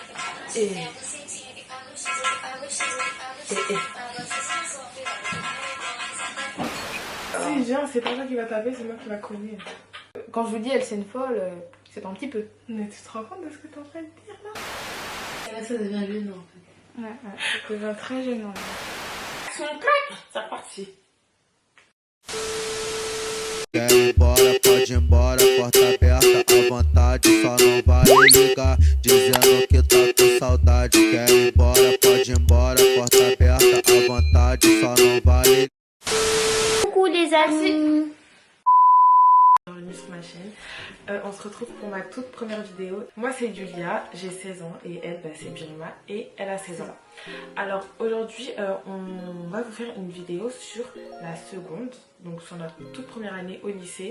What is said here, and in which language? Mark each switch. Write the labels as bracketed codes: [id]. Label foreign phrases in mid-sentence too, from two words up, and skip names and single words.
[fr] Et si viens, c'est pas toi qui va taper, c'est moi qui va cogner. Quand je vous dis elle c'est une folle, c'est pas un petit peu. Mais tu te rends compte de ce que t'es en train de dire là? Et là ça devient gênant en fait. Ouais, ça devient très gênant. Son claque, c'est reparti. [pt] Quer ir embora, pode ir embora, porta aberta à vontade, só não vale ligar, dizendo que tá com saudade. Quer ir embora, pode ir embora, porta aberta à vontade, só não vale. [fr] Coucou les amis. Bienvenue sur ma chaîne. On se retrouve pour ma toute première vidéo. Moi c'est Julia, j'ai 16 ans et elle c'est Birima et elle a 16 ans. Alors aujourd'hui on va vous faire une vidéo sur la seconde, donc sur notre toute première année au lycée.